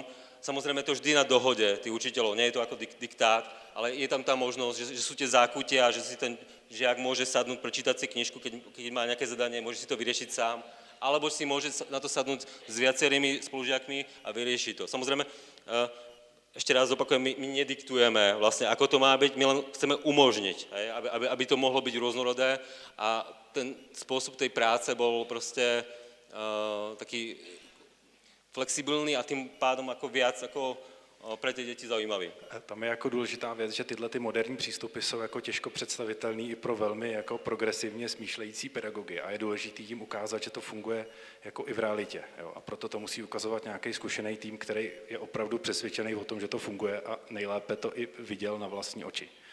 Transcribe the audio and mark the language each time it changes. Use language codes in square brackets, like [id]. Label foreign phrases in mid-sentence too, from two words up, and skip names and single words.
[sk] Samozrejme to vždy na dohode tých učiteľov, nie je to ako diktát, ale je tam tá možnosť, že sú tie zákutia, že si ten žiak môže sadnúť, prečítať si knižku, keď má nejaké zadanie, môže si to vyriešiť sám, alebo si môže na to sadnúť s viacerými spolužiakmi a vyriešiť to. Samozrejme, ešte raz opakujem, my nediktujeme vlastne, ako to má byť, my len chceme umožniť, aby to mohlo byť rôznorodé a ten spôsob tej práce bol proste taký [cs] flexibilní a tím pádem jako víc jako pro ty děti zajímavý. Tam je jako důležitá věc, že tyhle ty moderní přístupy jsou jako těžko představitelný i pro velmi jako progresivně smýšlející pedagogy a je důležitý jim ukázat, že to funguje jako i v realitě. Jo? A proto to musí ukazovat nějaký zkušený tým, který je opravdu přesvědčený o tom, že to funguje a nejlépe to i viděl na vlastní oči.